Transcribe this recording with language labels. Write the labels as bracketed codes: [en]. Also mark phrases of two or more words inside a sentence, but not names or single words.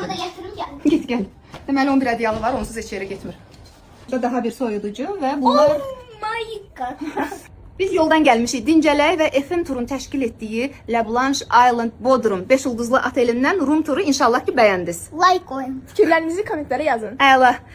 [tr] adamı da getirin gel. Git gel. [az] Deməli 11 ədyalı var, onsuz heç yerə getmir. Burada daha bir soyuducu və bunlar... [en] My God. [az] Biz yoldan gəlmişik Dincələk və FM Turun təşkil etdiyi La Blanche Island Bodrum 5 ulduzlu otelindən room turu inşallah ki bəyəndiniz. [tr] Like koyun. Fikirlerinizi komentlere yazın. [az] Əla.